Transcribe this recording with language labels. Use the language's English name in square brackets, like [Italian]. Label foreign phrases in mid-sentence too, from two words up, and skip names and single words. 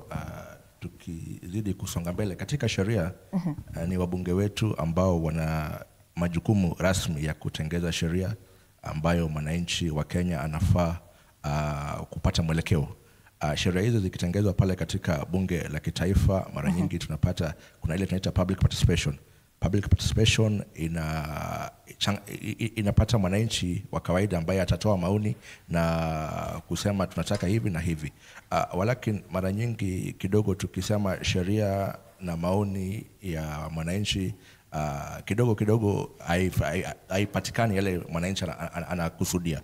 [Swahili] Tukizidi kusonga mbele katika sheria, ni wabunge wetu ambao wana majukumu rasmi ya kutengeza sheria ambayo mwananchi wa Kenya anafaa kupata mwelekeo. Sheria hizo zikitengezwa pale katika bunge la kitaifa, mara nyingi tunapata kuna ile tunaita [English] public participation. Public participation [Swahili] inapata mwananchi wa kawaida ambaye atatoa maoni na kusema tunataka hivi na hivi. Walakini mara nyingi kidogo tukisema sheria na maoni ya mwananchi, kidogo haipatikani yale mwananchi anakusudia.